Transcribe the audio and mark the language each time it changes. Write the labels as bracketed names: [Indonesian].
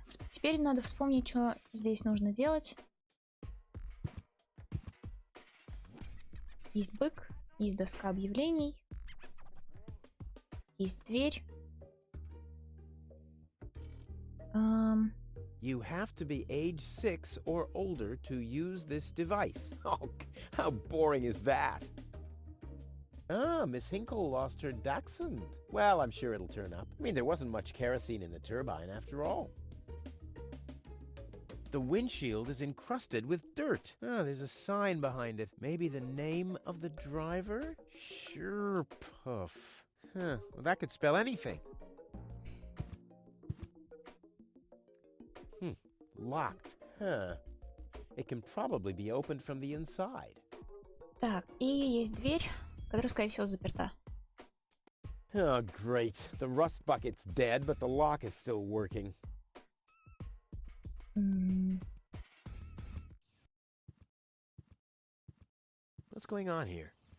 [Russian] Теперь надо вспомнить, что здесь нужно делать. Есть бык, есть доска объявлений, есть дверь. [English] You have to be age 6 or older to use this device. Oh, how boring is that? Ah, Miss Hinkle lost her dachshund. Well, I'm sure it'll turn up. I mean, there wasn't much kerosene in the turbine after all. The windshield is encrusted with dirt. Ah, there's a sign behind it. Maybe the name of the driver? Sure, Puff. Huh, well, that could spell anything. Locked. Huh. It can probably be opened from the inside. [Russian] Так, и есть дверь, которая, скорее всего, заперта. [English] Oh, great. The rust bucket's dead, but the lock is still working. What's going on here?